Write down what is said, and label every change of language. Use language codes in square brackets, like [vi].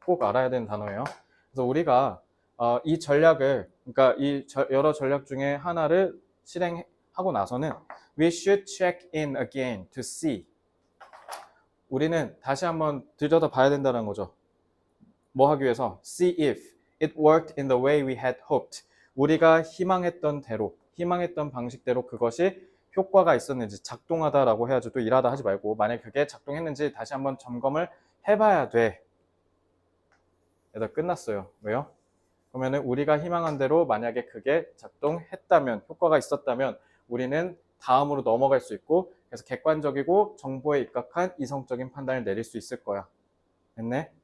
[ko] 꼭 알아야 되는 단어예요. 그래서 우리가 이 전략을, 그러니까 이 여러 전략 중에 하나를 실행하고 나서는 [en] we should check in again to see. [ko] 우리는 다시 한번 들여다 봐야 된다는 거죠. 뭐 하기 위해서? [en] See if it worked in the way we had hoped. [ko] 우리가 희망했던 대로, 희망했던 방식대로 그것이 효과가 있었는지, 작동하다라고 해야지, 또 일하다 하지 말고, 만약 그게 작동했는지 다시 한번 점검을 해봐야 돼. 얘들 끝났어요. 왜요? 그러면은 우리가 희망한 대로 만약에 그게 작동했다면, 효과가 있었다면 우리는 다음으로 넘어갈 수 있고, 그래서 객관적이고 정보에 입각한 이성적인 판단을 내릴 수 있을 거야. 됐네?